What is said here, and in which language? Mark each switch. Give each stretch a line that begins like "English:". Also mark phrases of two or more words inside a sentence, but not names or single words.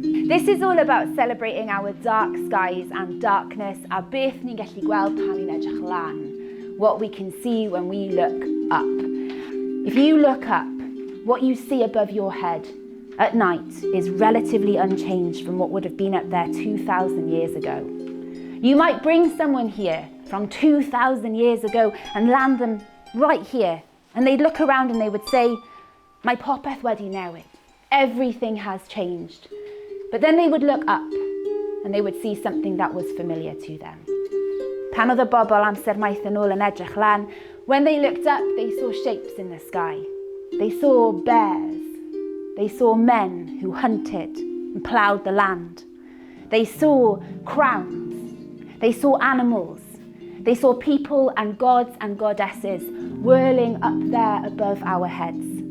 English: This is all about celebrating our dark skies and darkness,
Welsh: a beth ni'n gallu gweld pan ni'n edrych lan,
English: what we can see when we look up. If you look up, what you see above your head at night is relatively unchanged from what would have been up there 2,000 years ago. You might bring someone here from 2,000 years ago and land them right here, and they'd look around and they would say,
Welsh: "My popeth wedi newid.
English: Everything has changed." But then they would look up and they would see something that was familiar to them.
Welsh: Pan oedd y bobl amser maith yn ôl yn edrych lan,
English: when they looked up, they saw shapes in the sky. They saw bears. They saw men who hunted and ploughed the land. They saw crowns. They saw animals. They saw people and gods and goddesses whirling up there above our heads.